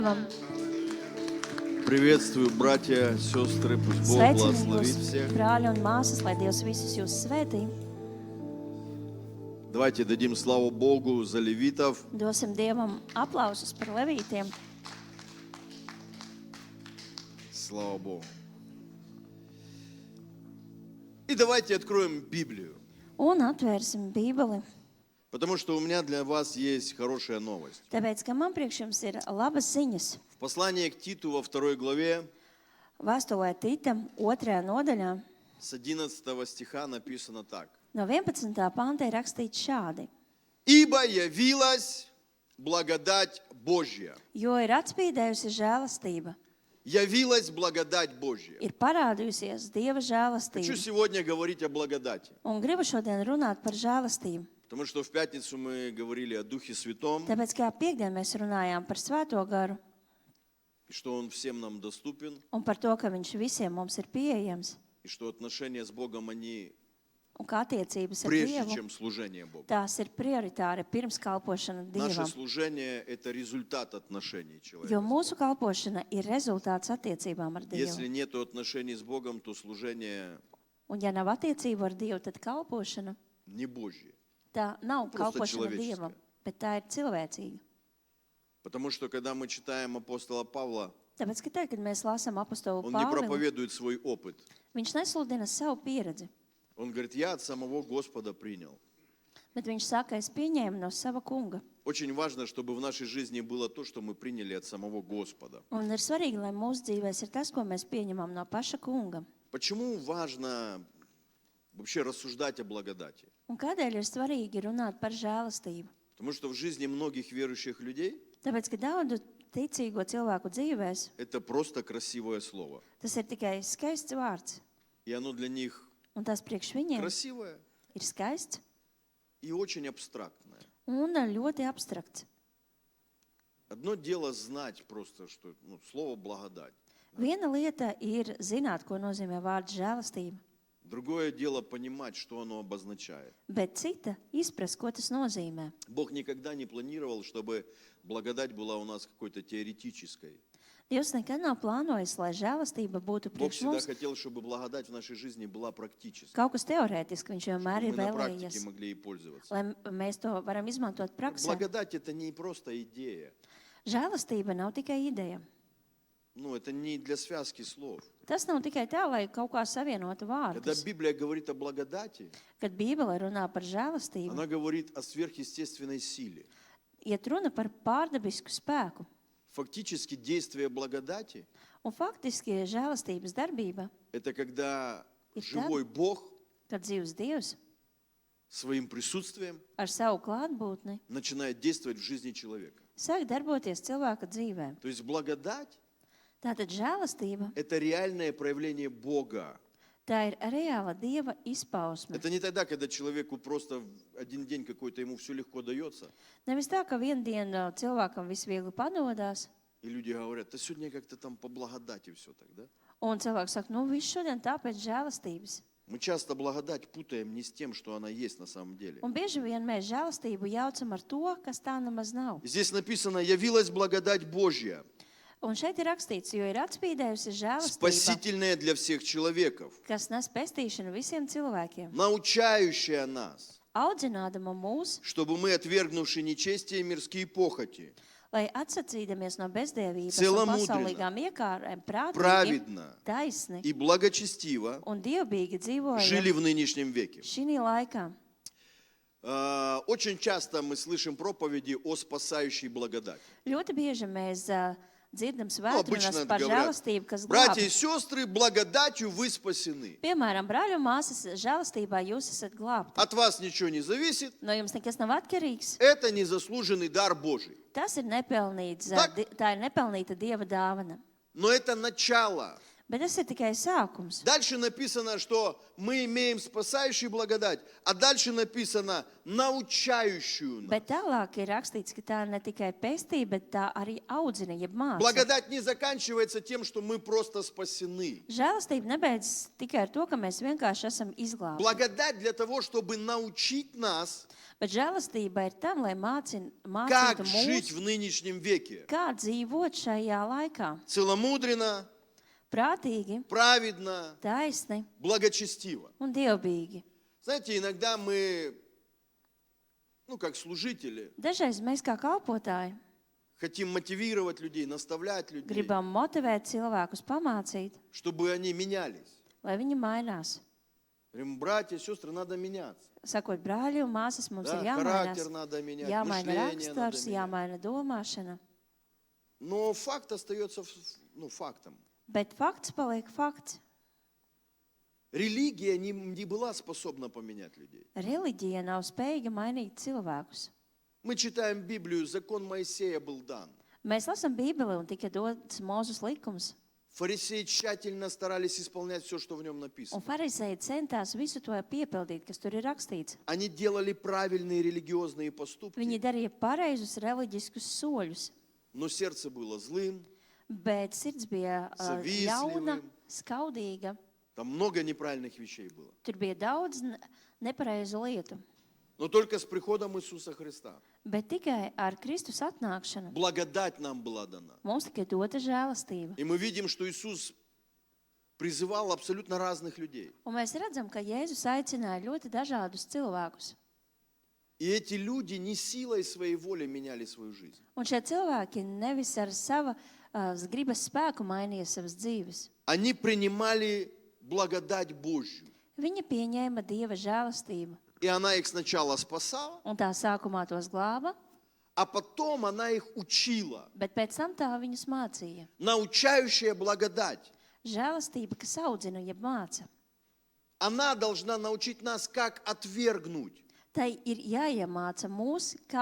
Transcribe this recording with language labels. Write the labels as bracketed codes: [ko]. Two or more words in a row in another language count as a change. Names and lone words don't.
[ru] Приветствую, братья, сестры, пусть Бог благословит всех. [lv] Brāļi un māsas, lai Dievs visus jūs svētī. [ru] Давайте дадим славу Богу за левитов. [lv] Dosim Dievam aplausus par levītiem. [ru] Слава Богу. И давайте откроем Библию. [lv] Un atvērsim Bībeli. [ru] Потому что у меня для вас есть хорошая новость. [lv] Tāpēc, ka man priekš jums ir labas ziņas. [ru] В послании к Титу во 2 главе [lv] Vēstulē Titam 2. nodaļā [ru] с 11 стиха написано так. [lv] no 11. panta ir rakstīts šādi. [ru] «Ибо явилась благодать Божья». [lv] Jo ir atspīdējusi žēlastība. [ru] Явилась благодать Божья. [lv] Ir parādījusies Dieva [ru] Хочу [lv] žēlastība. [ru] сегодня говорить о благодати. [lv] Un gribu šodien runāt par žēlastību. [ru] Потому что в пятницу мы говорили о Духе Святом, [lv] Tāpēc, kā piekdien mēs runājām par Svēto garu [ru] и что Он всем нам доступен, [lv] un par to, ka viņš visiem mums ir pieejams [ru] и что отношения с Богом, они [lv] un kā attiecības ar [ru] прежде, [lv] Dievu, [ru] чем служение Богу. [lv] tās ir prioritāri pirms kalpošana [ru] Наше [lv] Dievam. [ru] служение – это результат отношений [lv] Jo [ru] человека. [lv] mūsu kalpošana ir rezultāts attiecībām ar [ru] Если [lv] Dievu. [ru] нет отношений с Богом, то служение [lv] Un ja nav attiecību ar Dievu, tad kalpošana [ru] не Божье. [lv] tā nav [ru] Просто [lv] kalpošana [ru] человеческая. [lv] Dievam, bet tā ir cilvēcīga. [ru] Потому что, когда мы читаем апостола Павла, [lv] Tāpēc, ka tagad, kad mēs lasām apostolu [ru] он не [lv] Pāvilu, [ru] проповедует свой опыт. [lv] viņš nesludina savu pieredzi, [ru] Он говорит, я от самого Господа принял. [lv] bet viņš saka, es pieņēmu no sava kunga. [ru] Очень важно, чтобы в нашей жизни было то, что мы приняли от самого Господа. [lv] Un ir svarīgi, lai mūsu dzīvēs ir tas, ko mēs pieņemam no paša kunga. [ru] Почему важно вообще рассуждать о благодати? [lv] Un kādēļ ir svarīgi runāt par žēlastību? [ru] Потому что в жизни многих верующих людей [lv] Tāpēc, ka daudzu ticīgo cilvēku dzīvēs [ru] это просто красивое слово. [lv] tas ir tikai skaists vārds. [ru] И оно для них [lv] Un tas priekš viņiem [ru] красивое [lv] ir skaists [ru] и очень абстрактное. [lv] un ļoti abstrakts. [ru] Одно дело знать просто, что слово благодать. [lv] Viena lieta ir zināt, ko nozīmē vārds žēlastība, [ru] Другое дело понимать, что оно обозначает. [lv] bet cita izprast, ko tas nozīmē. [ru] Бог никогда не планировал, чтобы благодать была у нас какой-то теоретической. [lv] Dievs nekad nav plānojis, lai žēlastība būtu [ru] Бог [lv] priekš [ru] всегда [lv] mums [ru] хотел, чтобы благодать в нашей жизни была практической. [lv] kaut kas teorētiski. Viņš vienmēr [ru] Чтобы [lv] ir [ru] мы на практике [lv] vēlējies, [ru] могли ей пользоваться. [lv] lai mēs to varam izmantot praksē. [ru] Благодать – это не просто идея. [lv] Žēlastība nav tikai ideja. [ru] Это не для связки слов. [lv] Tas nav tikai tā, lai kaut kā savienotu [ru] Когда [lv] vārdus. [ru] Библия говорит о благодати, [lv] Kad Bībele runā par žēlastību, [ru] она говорит о сверхъестественной силе. [lv] iet runa par pārdabisku spēku. [ru] Фактически действие благодати [lv] Un faktiski žēlastības darbība, – [ru] это когда И живой Бог [lv] kad dzīvs Dievs [ru] своим присутствием [lv] ar savu klātbūtni [ru] начинает действовать в жизни человека. [lv] sāk darboties cilvēka dzīvē. [ru] То есть благодать [lv] Tātad žēlastība, – [ru] это реальное проявление Бога. [lv] tā ir reāla Dieva izpausme. [ru] Это не тогда, когда человеку просто в один день какой-то ему все легко дается. [lv] Nevis tā, ka vienu dienu cilvēkam viss viegli padodās, [ru] И люди говорят, да сегодня как-то там по благодати все так, да? [lv] un cilvēks saka, viss šodien tāpēc žēlastības. [ru] Мы часто благодать путаем не с тем, что она есть на самом деле. [lv] Un bieži vien mēs žēlastību jaucam ar to, kas tā nemaz nav. [ru] Здесь написано, явилась благодать Божья, [lv] Un šeit ir rakstīts, jo ir atspīdējusi žēlastība, [ru] спасительная для всех человеков, [lv] kas nes pestīšanu visiem cilvēkiem, [ru] научающая нас, [lv] audzinādama mūs, [ru] чтобы мы, отвергнувши нечестие и мирские похоти, [lv] lai atsacīdamies no bezdievības un [ru] Целомудренно, [lv] pasaulīgām iekārēm, prātīgi, [ru] праведно [lv] taisni [ru] и благочестиво [lv] un dievbīgi [ru] жили [lv] dzīvojam [ru] в нынешнем веке. [lv] šī laikā. [ru] Очень часто мы слышим проповеди о спасающей благодати. [lv] Ļoti bieži mēs dzirdam [ru] Обычно [lv] svētrunas par [ru] говорят, [lv] žēlastību, kas [ru] братья и [lv] glābj. [ru] сестры, благодатью вы спасены. [lv] Piemēram, brāļi un māsas, žēlastībā jūs esat glābti. [ru] От вас ничего не зависит. [lv] No jums nekas nav atkarīgs. [ru] Это незаслуженный дар Божий. [lv] Tas ir nepelnīts, [ru] Tak. [lv] tā ir nepelnīta Dieva dāvana. [ru] Но это начало. [lv] Bet tas ir tikai sākums. [ru] Дальше написано, что мы имеем спасающую благодать, а дальше написано научающую нас. [lv] Bet tālāk ir rakstīts, ka tā ir ne tikai pestība, bet tā arī audzina, jeb māca. [ru] Благодать не заканчивается тем, что мы просто спасены. [lv] Žēlastība nebeidzas tikai ar to, ka mēs vienkārši esam izglābti. [ru] Благодать для того, чтобы научить нас, [lv] Bet žēlastība ir tam, lai [ru] как [lv] mācītu [ru] жить [lv] mūs, [ru] в нынешнем веке. [lv] kā dzīvot šajā laikā. [ru] Целомудренно, [lv] Prātīgi, [ru] праведно, [lv] taisni [ru] благочестиво. [lv] un dievbīgi. [ru] Знаете, иногда мы, как служители, [lv] Dažreiz mēs kā kalpotāji [ru] хотим мотивировать людей, наставлять людей, [lv] gribam motivēt cilvēkus, pamācīt, [ru] чтобы они менялись. [lv] lai viņi mainās. [ru] Говорим, братья, сестры, надо меняться. [lv] Sakot, brāļi un māsas, mums [ru] Да, [lv] ir jāmainās. [ru] характер надо менять, [lv] Jāmaina [ru] мышление надо [lv] raksturs, [ru] менять. [lv] jāmaina domāšana. [ru] Но факт остается фактом. [lv] Bet fakts paliek fakts. [ru] Религия не была способна поменять людей. [lv] Reliģija nav spējīga mainīt cilvēkus. [ru] Мы читаем Библию, закон Моисея был дан. [lv] Mēs lasām Bībeli un tika dots Mūzes likums. [ru] Фарисеи тщательно старались исполнять все, что в нем [lv] Un [ru] написано. [lv] farizēji centās visu to piepildīt, kas tur ir rakstīts. [ru] Они делали правильные религиозные [lv] Viņi [ru] поступки, [lv] darīja pareizus reliģiskus soļus, [ru] но сердце было злым, [lv] bet sirds bija [ru] Savīsļivim. [lv] ļauna, skaudīga. [ru] там много неправильных вещей было. [lv] Tur bija daudz nepareizu lietu. [ru] Но только с приходом Иисуса Христа [lv] Bet tikai ar Kristus atnākšanu [ru] благодать нам была дана. [lv] mums tika dota žēlastība. [ru] И мы видим, что Иисус призывал абсолютно разных людей. [lv] Un mēs redzam, ka Jēzus aicināja ļoti dažādus cilvēkus. [ru] И эти люди не силой своей воли меняли свою жизнь. [lv] Un šie cilvēki nevis ar sava gribas spēku mainīja savas dzīves. [ru] Они принимали благодать Божью. [lv] Viņi pieņēma Dieva žēlastību. [ru] И она их сначала спасала, [lv] Un tā sākumā tos glāba, [ru] а потом она их учила. [lv] bet pēc tam tā viņus mācīja. [ru] Научающая благодать. [lv] Žēlastība, kas audzina, jeb māca. [ru] Она должна научить нас, как отвергнуть. [lv] Tai ir jāiemāca mūs, kā